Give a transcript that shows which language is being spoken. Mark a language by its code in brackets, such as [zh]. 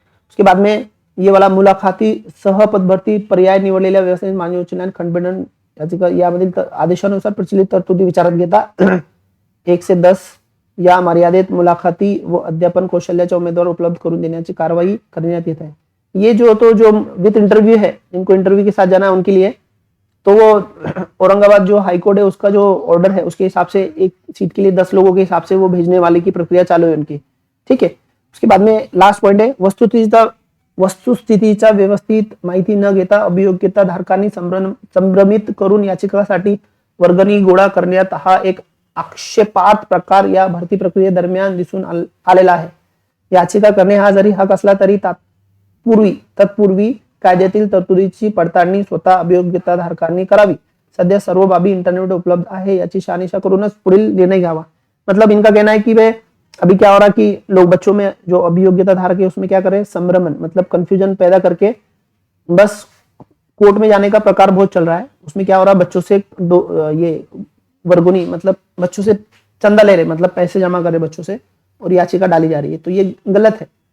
[hi] उसके बाद में ये वाला [mr] मुलाखती सह पदभरती पर्याय निवडलेल्या व्यवसाय मान्य उच्च न्यायालय खंडपीठन याचिका यामधील आदेशानुसार प्रचलित तरतुदी विचारात घेता 1 से 10 या मर्यादित मुलाखती व अध्यापन कौशल्याच्या उमेदवार उपलब्ध करून देण्याची कारवाई करण्यात येत है। [hi] ये जो विथ इंटरव्यू है, जिनको इंटरव्यू के साथ जाना है उनके लिए, तो वो औरंगाबाद जो हाईकोर्ट है उसका जो ऑर्डर है उसके हिसाब से एक सीट के लिए 10 लोगों के हिसाब से वो भेजने वाले की प्रक्रिया चालू है उनकी, ठीक है। उसके बाद में लास्ट पॉइंट है, [mr] वस्तुस्थितीचा व्यवस्थित माहिती न घेता अभियोग्यता धारकांनी संभ्रमित करून याचिकासाठी वर्गणी गोळा करण्यात हा एक आक्षेपार्ह प्रकार या भरती प्रक्रियेदरम्यान दिसून आलेला आहे। याचिका करणे हा जरी हक असला तरी तत्पूर्वी कायद्यातील तरतुदीची पडताळणी स्वतः अभियोग्यता धारकांनी करावी। सध्या सर्व बाबी इंटरनेट उपलब्ध आहे, याची शहानिशा करूनच पुढील निर्णय घ्यावा। [hi] मतलब इनका कहना है कि वे अभी क्या हो रहा कि लोग बच्चों में जो अभियोग्यता धारक है उसमें क्या करें, संभ्रमण मतलब कंफ्यूजन पैदा करके बस कोर्ट में जाने का प्रकार बहुत चल रहा है। उसमें क्या हो रहा है, बच्चों से ये वर्गोनी मतलब बच्चों से चंदा ले रहे, मतलब पैसे जमा कर रहे बच्चों से, और याचिका डाली जा रही है, तो ये गलत है।